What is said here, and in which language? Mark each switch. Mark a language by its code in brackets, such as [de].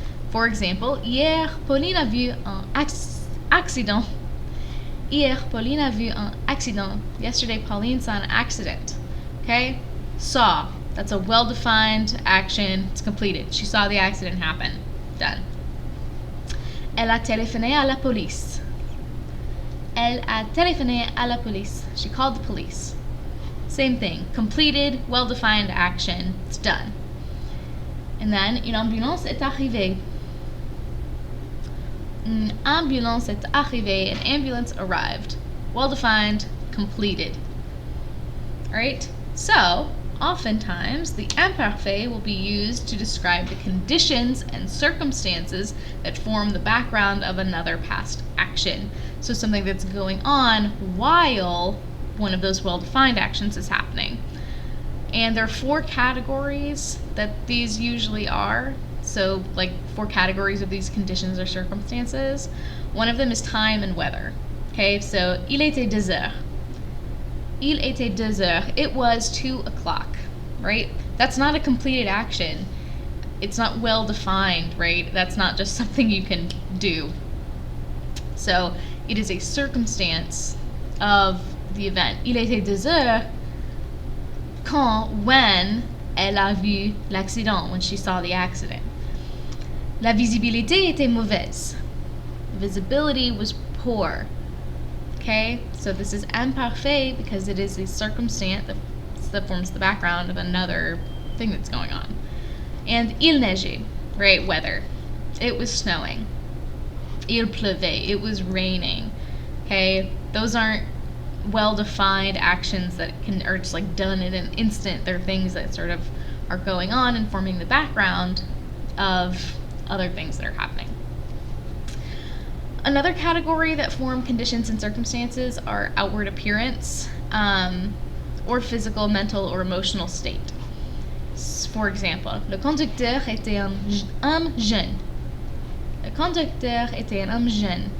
[en] For example, [fr] hier, Pauline a vu un accident. Hier, Pauline a vu un accident. [en] Yesterday, Pauline saw an accident. Okay? Saw. That's a well-defined action. It's completed. She saw the accident happen. Done. [fr] Elle a téléphoné à la police. Elle a téléphoné à la police. [en] She called the police. Same thing. Completed, well-defined action. It's done. And then, [fr] une ambulance est arrivée. Une ambulance est arrivée. [en] An ambulance arrived. Well-defined, completed. Alright? So, oftentimes, the imparfait will be used to describe the conditions and circumstances that form the background of another past action. So something that's going on while one of those well-defined actions is happening. And there are 4 categories that these usually are. So, like 4 categories of these conditions or circumstances. One of them is time and weather. Okay, so [fr] il était 2 heures. Il était 2 heures. [en] It was 2 o'clock, right? That's not a completed action. It's not well defined, right? That's not just something you can do. So it is a circumstance of the event. [fr] Il était 2 heures [en] when [fr] elle a vu l'accident, [en] when she saw the accident. [fr] La visibilité était mauvaise. [en] Visibility was poor. Okay, so this is imparfait because it is a circumstance that forms the background of another thing that's going on. And [fr] il neigeait, [en] right, weather. It was snowing. [fr] Il pleuvait, [en] it was raining. Okay, those aren't well-defined actions that are just like done in an instant. They're things that sort of are going on and forming the background of other things that are happening. Another category that form conditions and circumstances are outward appearance, or physical, mental, or emotional state. For example, [fr] le conducteur était un homme jeune. Le conducteur était un homme jeune.